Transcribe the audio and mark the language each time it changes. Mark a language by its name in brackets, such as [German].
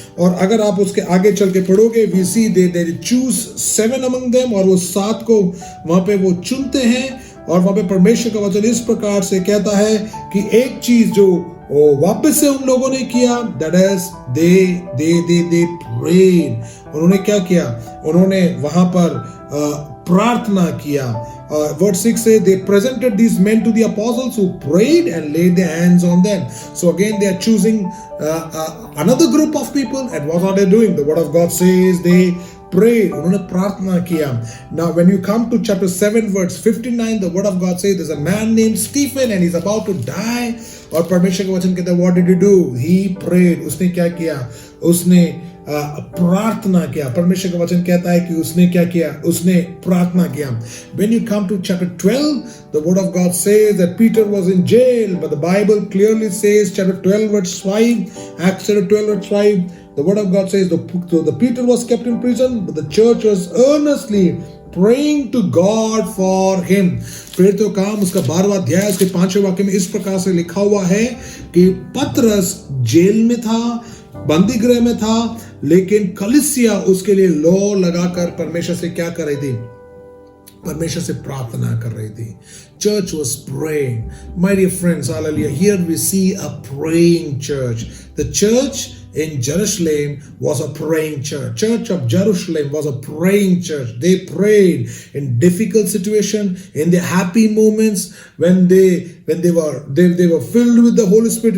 [Hindi] और अगर आप उसके आगे चल के पढ़ोगे, [English] we see they choose 7 among them, [Hindi] और वो 7 को वहां पे वो चुनते हैं. और वहां पे परमेश्वर का वचन इस प्रकार से कहता है कि एक चीज जो वापस से उन लोगों ने किया, [English] that is they prayed. [Hindi] उन्होंने क्या किया? उन्होंने वहां पर प्रार्थना किया. [English] Verse 6 says they presented these men to the apostles who prayed and laid their hands on them. So again they are choosing another group of people, and what are they doing? The word of God says they prayed. [Hindi] उन्होंने प्रार्थना किया. [English] Now when you come to chapter 7 verse 59, the word of God says there's a man named Stephen and he's about to die. [Hindi] और परमेश्वर का वचन कहता है [English] what did he do? He prayed. [Hindi] उसने क्या किया? उसने प्रार्थना किया. परमेश्वर का वचन कहता है कि उसने क्या किया? उसने प्रार्थना किया. [English] When you come to chapter 12, the word of God says that Peter was in jail, but the Bible clearly says, chapter 12 verse 5, Acts chapter 12 verse 5, the word of God says the Peter was kept in prison, but the church was earnestly praying to God for him. [Hindi] प्रेरितों का काम उसका 12वां अध्याय उसके 5वें वाक्य में इस प्रकार से लिखा हुआ है कि पतरस जेल में था, बंदी गृह में था, लेकिन कलीसिया उसके लिए लौ लगाकर परमेश्वर से क्या कर रही थी? परमेश्वर से प्रार्थना कर रही थी. [English] Church was praying. My dear friends, hallelujah. Here we see a praying church. The church in Jerusalem was a praying church. Church of Jerusalem was a praying church. They prayed in difficult situation, in the happy moments, when they were filled with the Holy Spirit.